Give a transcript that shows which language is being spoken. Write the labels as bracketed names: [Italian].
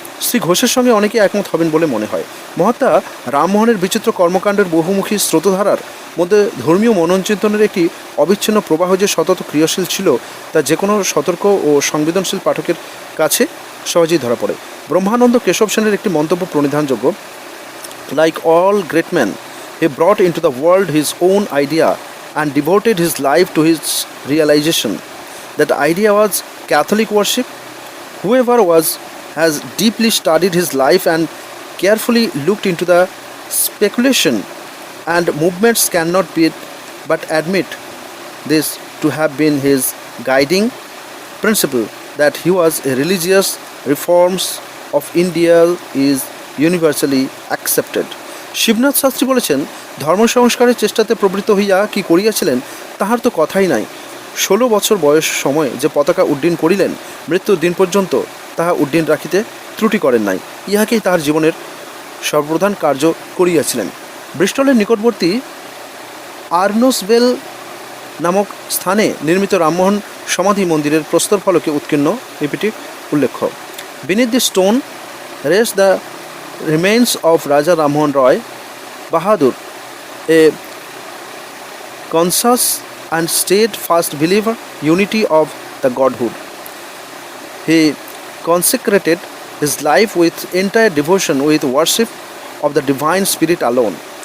[Bangla] শ্রী ঘোষের সঙ্গে অনেকে একমত হবেন বলে মনে হয়। মহাত্মা রামমোহনের বিচিত্র কর্মকাণ্ডের বহুমুখী স্রোতধারার মধ্যে ধর্মীয় মননচিন্তনের একটি অবিচ্ছিন্ন প্রবাহ যে সতত ক্রিয়াশীল ছিল তা যে কোনো সতর্ক ও সংবেদনশীল পাঠকের কাছে সহজেই ধরা পড়ে। ব্রহ্মানন্দ কেশব সেনের একটি মন্তব্য প্রণিধানযোগ্য, [English] Like all great man he brought into the world his own idea and devoted his life to his realisation. That idea was Catholic worship. Whoever has deeply studied his life and carefully looked into the speculation and movements cannot be but admit this to have been his guiding principle. That he was a religious reforms of India is universally accepted. [Bangla] Shibnath Shastri বলেছেন, ধর্ম সংস্কারের চেষ্টাতে প্রবৃত্ত হইয়া কি করিয়াছিলেন তাহার তো কথাই নাই। 16 বছর বয়স সময়ে যে পতাকা উড্ডীন করিলেন, মৃত্যুর দিন পর্যন্ত তাহা উড্ডীন রাখিতে ত্রুটি করেন নাই। ইহাকেই তাহার জীবনের সর্বপ্রধান কার্য করিয়াছিলেন। ব্রিস্টলের নিকটবর্তী আর্নসভেল নামক স্থানে নির্মিত রামমোহন সমাধি মন্দিরের প্রস্তর ফলকে উৎকীর্ণ এপিটি উল্লেখ্য। [English] Beneath the stone rests the remains of Raja Rammohn Roy Bahadur, a conscious and steadfast believer unity of the Godhood. He consecrated his life with entire devotion with worship of the Divine Spirit alone.